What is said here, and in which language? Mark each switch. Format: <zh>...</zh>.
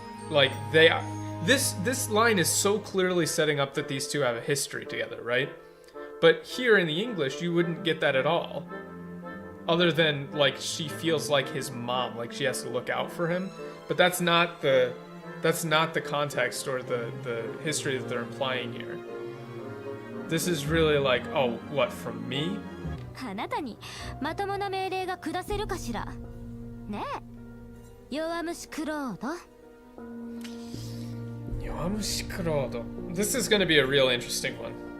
<en>Like, they are, this line is so clearly setting up that these two have a history together, right? But here in the English, you wouldn't get that at all. other than like she feels like his mom, like she has to look out for him. But that's not the context or the history that they're implying here. This is really like, oh, what, from me?</en> <ja>あなたにまともな命令が下せるかしらねえ弱虫クロード Yowamushi Kurodo.</ja> <en>This is going to be a real interesting one.</en>